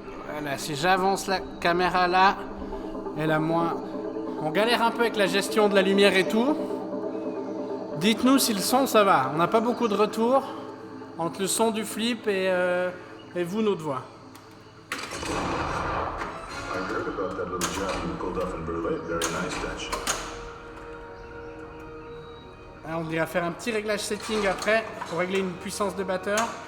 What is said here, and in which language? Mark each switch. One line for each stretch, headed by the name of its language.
French: Voilà, si j'avance la caméra là, elle a moins... On galère un peu avec la gestion de la lumière et tout. Dites-nous si le son, ça va. On n'a pas beaucoup de retours entre le son du flip et vous, notre voix.
English: I heard about that little job you pulled off in Berlin. Very nice, Dutch.
French: Là, on ira faire un petit réglage setting après pour régler une puissance de batteur.